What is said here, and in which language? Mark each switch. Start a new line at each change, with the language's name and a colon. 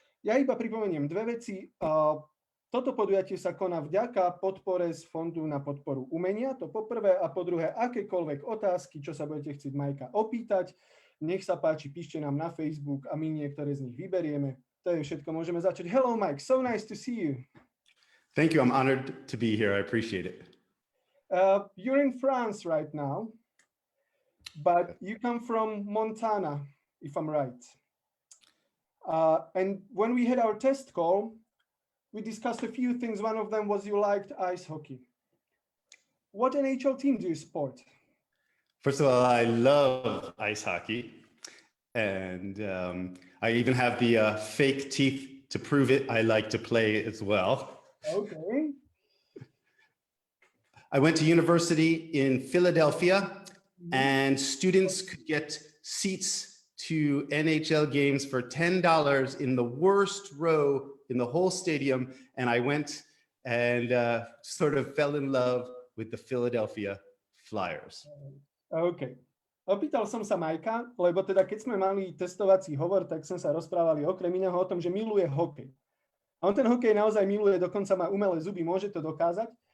Slovak: Ja iba pripomeniem dve veci. Toto podujatie sa koná vďaka podpore z Fondu na podporu umenia, to po prvé, a po druhé, akékoľvek otázky, čo sa budete chcieť Majka opýtať, nech sa páči, píšte nám na Facebook a my niektoré z nich vyberieme. To je všetko, môžeme začať.
English: Hello Mike, so nice to see you. Thank you, I'm honored to be here, I appreciate it. You're in France right now, but you come from Montana, if I'm right. And when we had our test call, we discussed a few things. One of them was you liked ice hockey. What NHL team do you support? First of all, I love ice hockey, and I even have the fake teeth to prove it. I like to play as well. Okay. I went to university in Philadelphia, and students could get seats to NHL games for $10 in the worst row in the whole stadium, and I went and sort of fell in love with the Philadelphia Flyers. OK.
Slovak: Opýtal som sa Majka, lebo teda keď sme mali testovací hovor, tak sme sa rozprávali okrem iného o tom, že miluje hokej. A on ten hokej naozaj miluje, dokonca má umelé zuby, môže to dokázať.